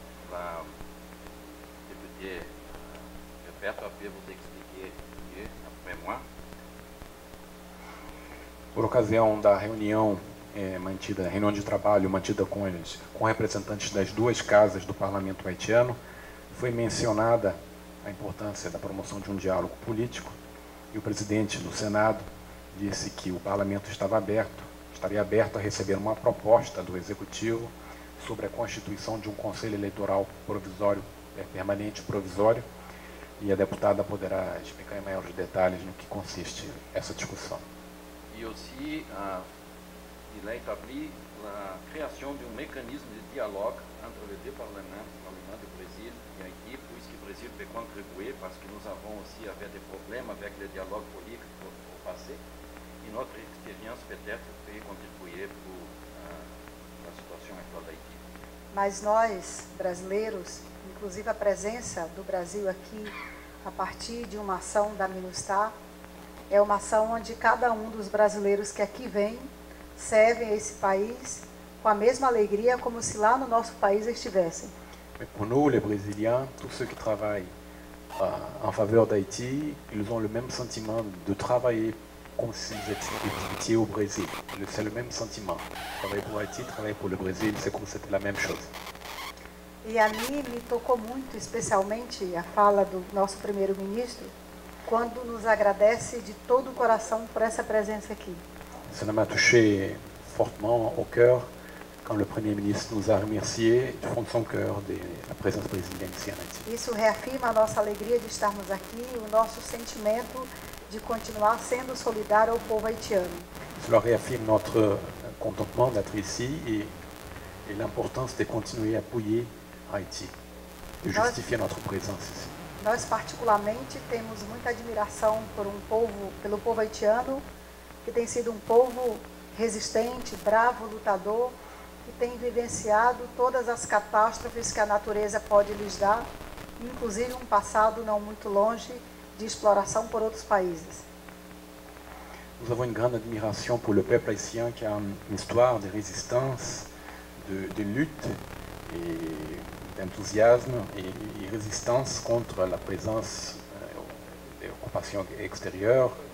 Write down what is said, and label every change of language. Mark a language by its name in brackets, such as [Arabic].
[French] La députée Roberta peut vous expliquer mieux après moi. [Portuguese] Por ocasião da reunião reunião de trabalho mantida com representantes das duas casas do parlamento haitiano, foi mencionada a importância da promoção de um diálogo político e o presidente do Senado disse que o parlamento estaria aberto a receber uma proposta do Executivo sobre a constituição de um conselho eleitoral permanente provisório, e a deputada poderá explicar em maiores detalhes no que consiste essa discussão. [French] E aussi, il a établi la création d'un mécanisme de dialogue entre les deux parlements, le Parlement du Brésil et Haïti, puisque le Brésil peut contribuer parce que nous avons aussi des problèmes avec le dialogue politique au passé. Et notre expérience peut-être peut contribuer pour la situation actuelle d'Haïti. [Portuguese] Mas nós, brasileiros, inclusive a presença do Brasil aqui, a partir de uma ação da MINUSTAH, é uma ação onde cada um dos brasileiros que aqui vem servem a esse país com a mesma alegria como se lá no nosso país estivessem. [French] Pour nous, les Brésiliens, tous ceux qui travaillent en faveur d'Haïti, ils ont le même sentiment de travailler comme s'ils étaient au Brésil. C'est le même sentiment. Travailler pour Haïti, travailler pour le Brésil, c'est comme si c'était la même chose. [Portuguese] E a mim me tocou muito, especialmente a fala do nosso primeiro-ministro, quando nos agradece de todo o coração por essa presença aqui. [French] Ça m'a touché fortement au cœur quand le Premier ministre nous a remerciés du fond de son cœur de la présence brésilienne ici en Haïti. [Portuguese] Isso reafirma a nossa alegria de estarmos aqui, o nosso sentimento de continuar sendo solidário ao povo haitiano. [French] Cela réaffirme notre contentement d'être ici et l'importance de continuer à appuyer Haïti, de justifier notre présence ici. [Portuguese] Nós particularmente temos muita admiração pelo povo haitiano, que tem sido um povo resistente, bravo, lutador, que tem vivenciado todas as catástrofes que a natureza pode lhes dar, inclusive um passado não muito longe de exploração por outros países. [French] Nous avons une grande admiration pour le peuple haïtien qui a une histoire de résistance, de lutte et d'enthousiasme et résistance contre la présence des occupations extérieures.